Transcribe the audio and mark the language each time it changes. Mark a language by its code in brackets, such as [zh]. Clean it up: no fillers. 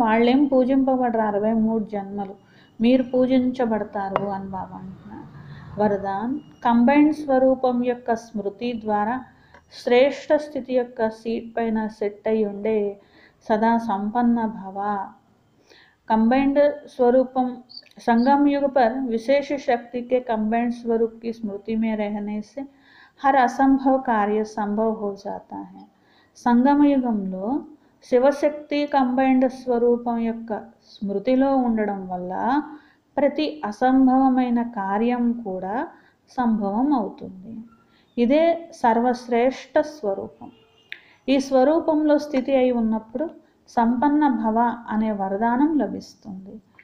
[te] వాళ్ళేం పూజింపబడరు, 63 జన్మలు మీరు పూజించబడతారు అని బాబా అంటున్నారు. వరదాన్ కంబైన్డ్ స్వరూపం యొక్క స్మృతి ద్వారా శ్రేష్ఠ స్థితి యొక్క సీట్ పైన సెట్ అయి ఉండే సదా సంపన్న భవ. [hi] कंबाइंड स्वरूपम संगम युग पर विशेष शक्ति के कंबाइंड स्वरूप की स्मृति में रहने से हर असंभव कार्य संभव हो जाता है. [te] సంగమ యుగంలో శివశక్తి కంబైండ్ స్వరూపం యొక్క స్మృతిలో ఉండడం వల్ల ప్రతి అసంభవమైన కార్యం కూడా సంభవం అవుతుంది. ఇదే సర్వశ్రేష్ఠ స్వరూపం. ఈ స్వరూపంలో స్థితి అయి ఉన్నప్పుడు సంపన్న భవ అనే వరదానం లభిస్తుంది.